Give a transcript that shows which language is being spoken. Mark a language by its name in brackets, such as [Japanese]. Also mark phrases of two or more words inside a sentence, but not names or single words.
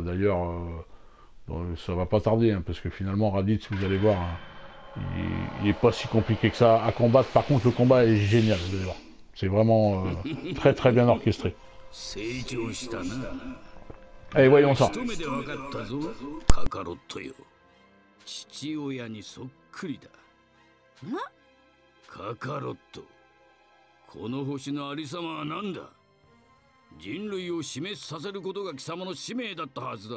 [French] D'ailleurs, bon, ça va pas tarder, hein, parce que finalement Raditz, vous allez voir, hein, il n'est pas si compliqué que ça à combattre. Par contre, le combat est génial, vous allez voir. C'est vraiment très bien orchestré. Allez, voyons ça. [Japanese] カカロット、この星のありさまは何だ。人類を死滅させることが貴様の使命だったはずだ。